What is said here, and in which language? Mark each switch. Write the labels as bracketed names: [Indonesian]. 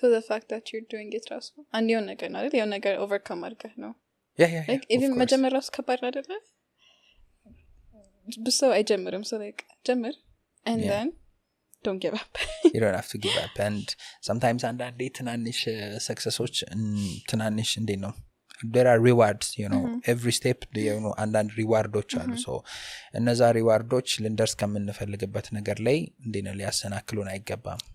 [English] so the fact that you're doing it [Amharic] ራሱ አንድ የሆነ ነገር ነው አይደል የሆነ ነገር overcome አድርገህ ነው [English] like even [Amharic] መጀመር ራሱ ከባድ አይደለ ብሶ አይጀምርም [English] so like [Amharic] ጀምር [English] and then don't give up you don't have to give up and sometimes [Amharic] አንዳንዴ ትናንሽ ሰክሰሶች ትናንሽ እንዴ ነው [English] there are rewards you know [Amharic] every step you know አንዳንድ ሪዋርዶች አሉ so እነዛ ሪዋርዶች ልንደርስ ከምንፈልግበት ነገር ላይ እንዴ ነው ሊያሰናክሉን አይገባም